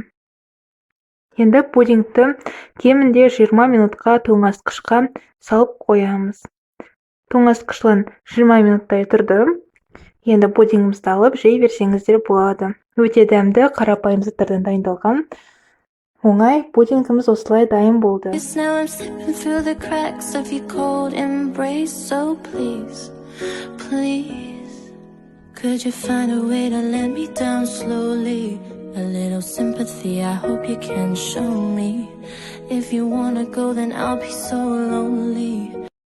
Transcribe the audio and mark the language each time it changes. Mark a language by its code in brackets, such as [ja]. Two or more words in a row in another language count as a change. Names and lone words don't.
[kk] Енді пудингті кемінде 20 минутқа тоңазытқышқа салып қоямыз. Тоңазытқыштан 20 минуттай тұрды. Енді пудингімізді алып жей берсеңіздер болады. Өте дәмді, қарапайым заттардан дайындалған оңай пудингіміз осылай дайын болды. [en] Please, could you find a way to let me down slowly? A little sympathy, I hope you can show me. If you wanna go, then I'll be so lonely.